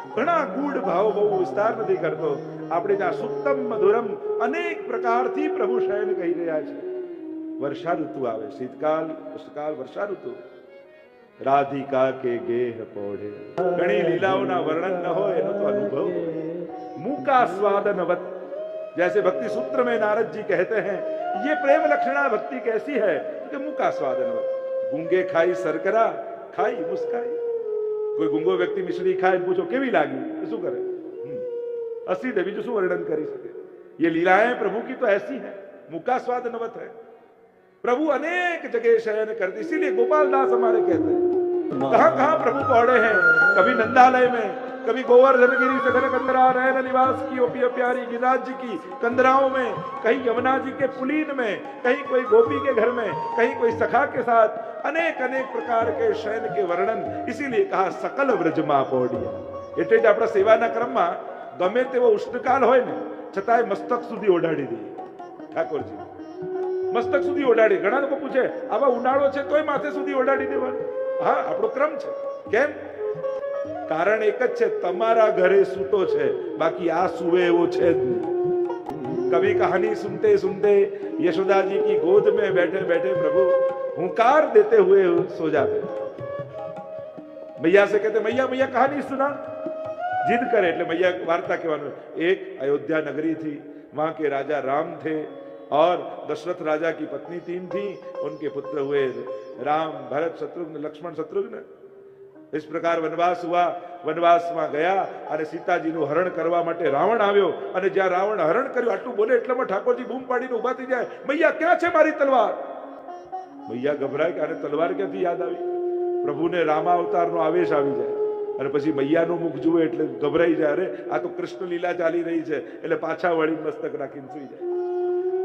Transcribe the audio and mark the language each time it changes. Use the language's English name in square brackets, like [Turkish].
[Gujarati] ઘણા ગૂઢ ભાવ, બહુ વિસ્તાર નથી કરતો. આપણે ત્યાં સુક્તમ મધુરમ અનેક પ્રકારથી પ્રભુ શયન કહી રહ્યા છે. વર્ષા ઋતુ આવે, શીતકાલ, ઉષ્ણકાલ, વર્ષા ઋતુ. રાધિકા કે ગેહ પોઢે, ઘણી લીલાઓના વર્ણન ન હોય એનો તો અનુભવ. [Hindi] મૂકા સ્વાદનવત, जैसे भक्ति सूत्र में नारद जी कहते हैं ये प्रेम लक्षणा भक्ति कैसी है कि मुका स्वादनवत. गूंगे खाई सरकरा, खाई मुस्काई. कोई गूंगो व्यक्ति मिश्री खाए, पूछो [Gujarati] केवी लागी, तो શું કરે? અસી દે, બીજું શું વર્ણન કરી શકે? [Hindi] ये लीलाएं प्रभु की तो ऐसी है, मुका स्वादनवत है. प्रभु अनेक जगह शयन करते, इसीलिए गोपाल दास हमारे कहते हैं कहां कहां प्रभु पौड़े हैं. कभी नंदालय में, कभी गोवर्धन गिरी सघन कंदरा नयन निवास की ओपी प्यारी गिरिराज जी की कंदराओं में, कहीं यमुना जी के पुलीन में, कहीं कोई गोपी के घर में, कहीं कोई सखा के साथ, अनेक अनेक प्रकार के शयन के वर्णन. इसीलिए कहा सकल व्रजमा पौड़िया. [Gujarati] એટલે જ આપણા સેવાના ક્રમમાં ગમે તેવો ઉષ્ણકાલ હોય ને છતાંય મસ્તક સુધી ઓઢાડી દઈએ ઠાકોરજી. મસ્તક સુધી ઓઢાડી. ઘણા લોકો પૂછે આવા ઉનાળો છે તોય માથે સુધી ઓઢાડી દેવાનું. હા, આપણો ક્રમ છે. કેમ? કારણ એક જ છે, તમારા ઘરે સૂતો છે, બાકી આ સુવે એવો છે જ નહીં. [Hindi] कभी कहानी सुनते सुनते यशोदा जी की गोद में बैठे बैठे प्रभु हुंकार देते हुए सो जाते. मैया से कहते मैया मैया कहानी सुना. जिद करे એટલે मैया वार्ता कहવાનું. एक अयोध्या नगरी थी, वहां के राजा राम थे और दशरथ राजा की पत्नी 3 थी. उनके पुत्र हुए राम, भरत, शत्रुघ्न, लक्ष्मण, शत्रुघ्न. इस प्रकार वनवास हुआ. [Gujarati] वनवासમાં ગયા અને સીતાજીનું હરણ કરવા માટે રાવણ આવ્યો અને જ્યાં રાવણ હરણ કર્યું આટલું બોલે એટલામાં ઠાકોરજી બૂમ પાડીને ઊભા થઈ જાય, મૈયા ક્યાં છે મારી તલવાર? મૈયા ગભરાય કે આને તલવાર ક્યાંથી યાદ આવી? પ્રભુને રામાવતારનો આવેશ આવી જાય અને પછી મૈયાનું મુખ જુએ એટલે ગભરાઈ જાય, અરે આ તો કૃષ્ણ લીલા ચાલી રહી છે, એટલે પાછા વળી મસ્તક રાખીને સુઈ જાય.